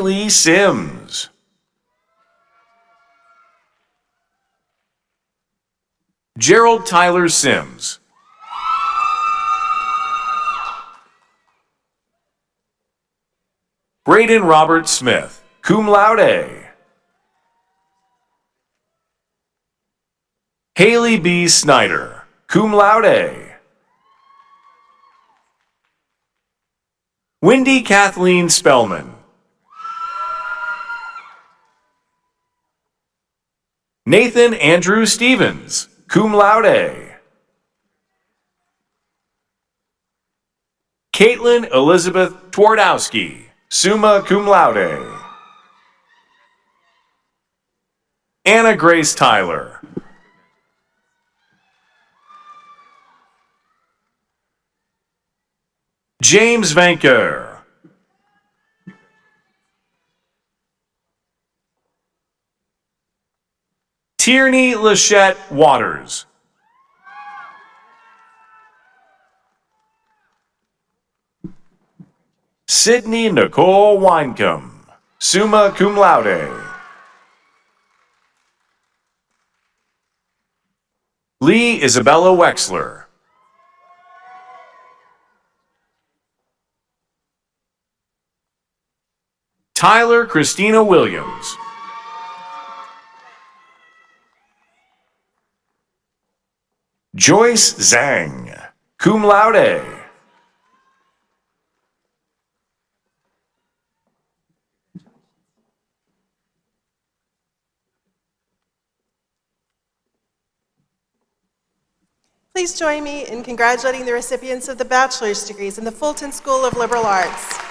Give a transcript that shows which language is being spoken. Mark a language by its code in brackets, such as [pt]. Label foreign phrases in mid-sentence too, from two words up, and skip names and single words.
[en] Lee Sims. Gerald Tyler Sims. Braden Robert Smith, [la] cum laude. [en] Haley B. Snyder, [la] cum laude. [en] Wendy Kathleen Spellman. Nathan Andrew Stevens, [la] cum laude. [en] Caitlin Elizabeth Twardowski, [la] summa cum laude. [en] Anna Grace Tyler. James Vanker. Tierney Lachette Waters. Sydney Nicole Winecombe, [la] summa cum laude. [en] Lee Isabella Wexler. Tyler Christina Williams. Joyce Zhang, [la] cum laude. [en] Please join me in congratulating the recipients of the bachelor's degrees in the Fulton School of Liberal Arts.